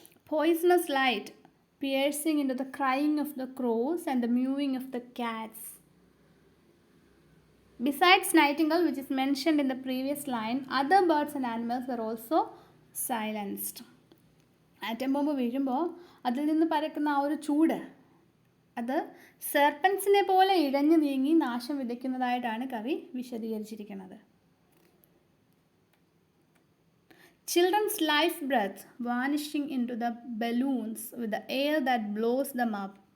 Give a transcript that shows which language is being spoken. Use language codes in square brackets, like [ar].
[en] Poisonous light piercing into the crying of the crows and the mewing of the cats. Besides nightingale, which is mentioned in the previous line, other birds and animals were also silenced. [ml] Atom bomb വീഴുമ്പോൾ അതിൽ നിന്ന് പരക്കുന്ന ആ ഒരു ചൂട്, അത് സെർപ്പൻസിനെ പോലെ ഇഴഞ്ഞു നീങ്ങി നാശം വിതയ്ക്കുന്നതായിട്ടാണ് കവി വിശദീകരിച്ചിരിക്കുന്നത്. [en] Children's life breath vanishing into the balloons with the air that blows them up.